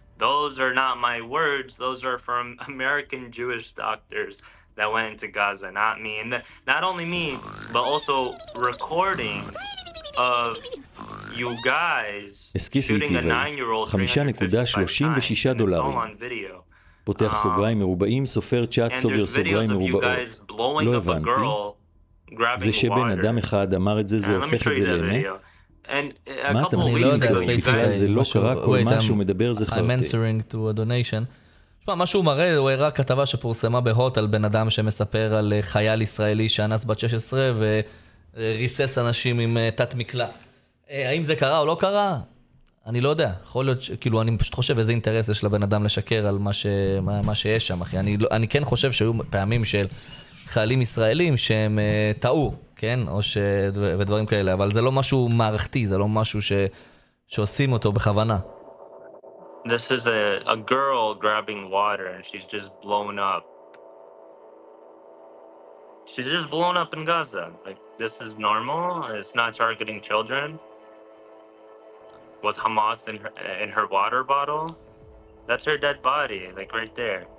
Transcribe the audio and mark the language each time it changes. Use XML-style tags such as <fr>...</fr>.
<en>Those are not my words. Those are from American Jewish doctors that went into Gaza, not me. And not only me, but also recording of you guys shooting a 9-year-old 356 times. It's all on video.</en> <he>פותח סוגריים מרובעים, סופר צ'אט, סוגר סוגריים מרובעות. לא הבנתי. זה שבן אדם אחד אמר את זה, זה הופך את זה לאמת? מה אתה מסכים בגלל זה לא קרה כל מה שהוא מדבר זה חרטה.</he> <en>I'm answering to a donation.</en> <he>תשמע, מה שהוא מראה, הוא הראה כתבה שפורסמה בהוט על בן אדם שמספר על חייל ישראלי שאנס בת 16 וריסס אנשים עם תת מקלע. האם זה קרה או לא קרה? אני לא יודע. יכול להיות, כאילו, אני פשוט חושב איזה אינטרס יש לבן אדם לשקר על מה שיש שם, אחי. אני כן חושב שהיו פעמים של חיילים ישראלים שהם טעו, כן? ודברים כאלה, אבל זה לא משהו מערכתי, זה לא משהו שעושים אותו בכוונה.</he> <en>This is a girl grabbing water and she's just blown up. She's just blown up in Gaza. Like, this is normal? It's not targeting children? Was Hamas in her water bottle? That's her dead body, like right there.</en>